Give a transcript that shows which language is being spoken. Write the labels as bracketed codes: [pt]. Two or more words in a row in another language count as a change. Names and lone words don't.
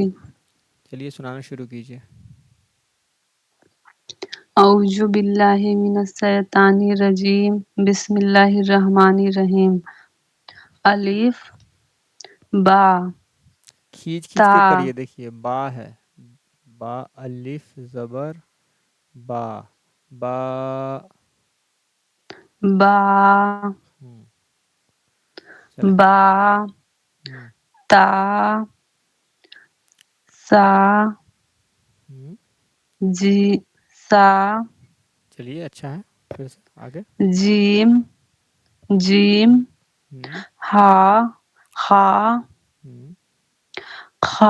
[ur] چلیے سنانا شروع کیجیے۔ [ar] اعوذ باللہ من الشیطان الرجیم، بسم اللہ الرحمن الرحیم۔ [ur] الف، با، کھینچ کھینچ تا، کے پڑھیے، دیکھیے با ہے، با الف زبر با، با با، چلیں با، تا، سا، جی، سا، چلیے اچھا ہے، پھر سے آگے۔ جیم، جیم، ہوں ہا، خا، ہوں خا،